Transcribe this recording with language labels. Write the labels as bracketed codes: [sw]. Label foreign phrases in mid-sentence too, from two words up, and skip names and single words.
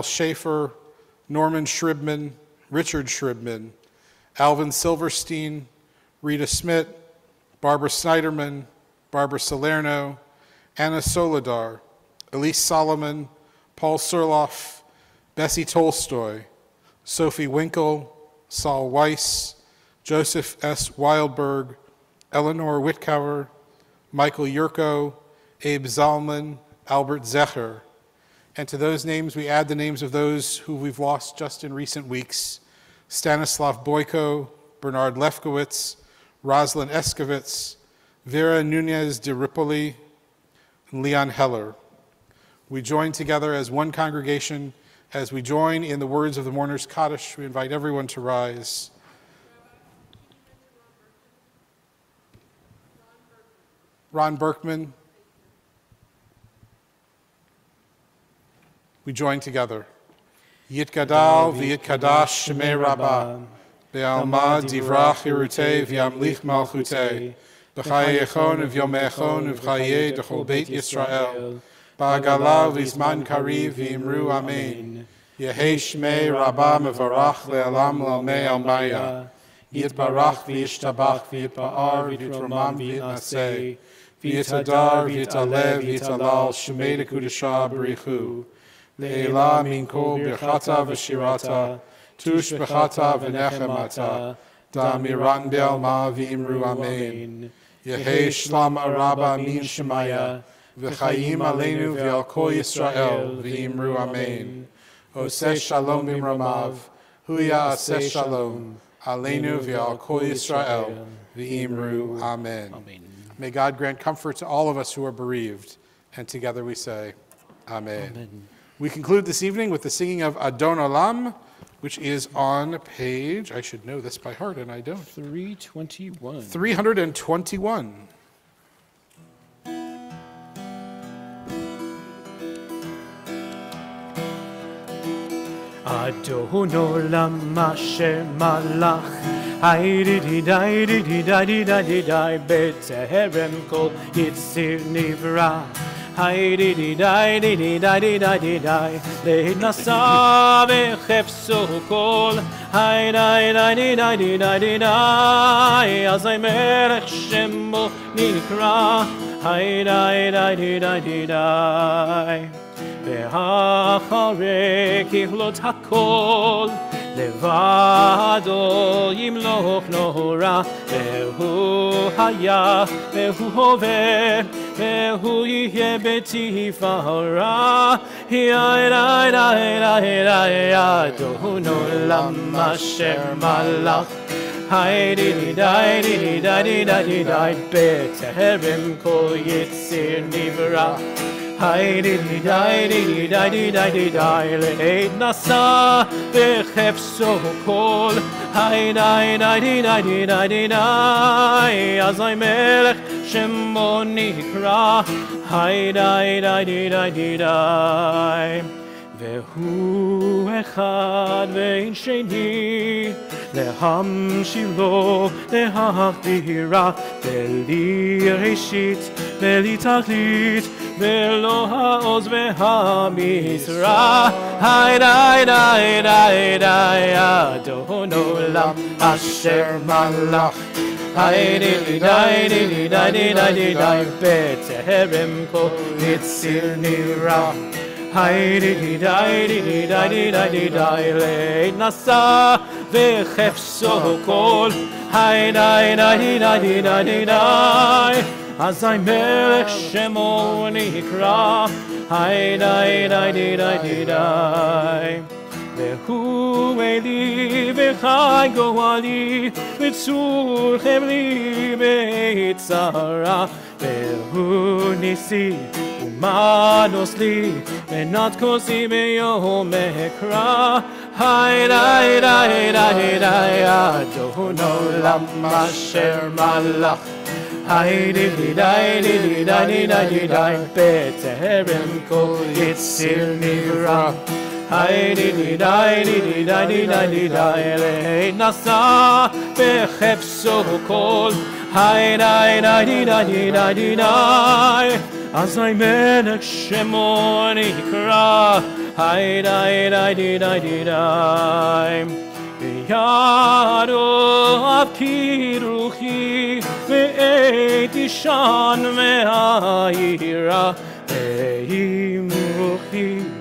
[en] Schaefer, Norman Shribman, Richard Shribman, Alvin Silverstein, Rita Smith, Barbara Snyderman, Barbara Salerno, Anna Soledar, Elise Solomon, Paul Surloff, Bessie Tolstoy, Sophie Winkle, Saul Weiss, Joseph S. Wildberg, Eleanor Whitcover, Michael Yurko, Abe Zalman, Albert Zecher. And to those names, we add the names of those who we've lost just in recent weeks: Stanislav Boyko, Bernard Lefkowitz, Roslyn Eskovitz, Vera Nunez de Ripoli, and Leon Heller. We join together as one congregation. As we join in the words of the Mourner's Kaddish, we invite everyone to rise. Ron Berkman. We join together. [arc] יתגדל ויתקדש שמיה רבא בעלמא די ברא כרעותיה וימליך מלכותיה בחייכון וביומיכון ובחיי דכל בית ישראל, בעגלא ובזמן קריב ואמרו אמן. יהא שמיה רבא מברך לעלם ולעלמי עלמיא יתברך וישתבח ויתפאר ויתרומם ויתנשא ויתהדר ויתעלה ויתהלל שמיה דקודשא בריך הוא לעלא מן כל ברכתא ושירתא תשבחתא ונחמתא דאמירן בעלמא ואמרו אמן. יהא שלמא רבא מן שמיא וחיים עלינו ועל כל ישראל ואמרו אמן. [he] עושה שלום במרומיו הוא יעשה שלום עלינו ועל כל ישראל ואמרו אמן. [en] May God grant comfort to all of us who are bereaved, and together we say, Amen. We conclude this evening with the singing of Adon Olam, which is on page, I should know this by heart, and I don't. 321. 321. [he] אדון עולם אשר מלך, היידי-די-די-די-די-די-די-די-די בטרם כל יציר נברא. היידי-די-די-די-די-די-די-די לעת נעשה בחפצו כל היידי-די-די-די-די-די-די, אזי מלך שמו נקרא, haydi-di-di-di-di-di. ואחרי ככלות הכל לבדו ימלוך נורא והוא היה והוא הווה והוא יהיה בתפארה אדון עולם אשר מלך היידי-די-די-די-די-די-די בטרם כל יציר נברא היידי-די-די-די-די-די לעת נשא וחפשו כל היידי-די-די-די-די-די אזי מלך שמו נקרא היידי-די-די-די והוא אחד ואין שני להמשילו להכבירה בלי ראשית בלי תכלית ולא העוז והמשרה היידי-די-די-די אדון עולם אשר מלך היידי-די-די-די-די-די בטרם כל יציר נברא היידי-די-די-די-די-די לעת נשא וחפשו כל היידי-די-די-די-די אזי מלך שמו נקרא היידי-די-די-די והוא אלי וחי גואלי וצור חבלי בצרה והוא ניסי ומנוס לי מנת כוסי ביום אקרא היידי-די-די-די אדון עולם אשר מלך היידי-די-די-די-די-די בטרם כל יציר נברא היידי-די-די-די-די-די לעת נשא וחפשו כל היידי-די-די-די-די אזי מלך שמו נקרא היידי-די-די-די בידו כי רוחי ועת אישן מהעירה ואם רוחי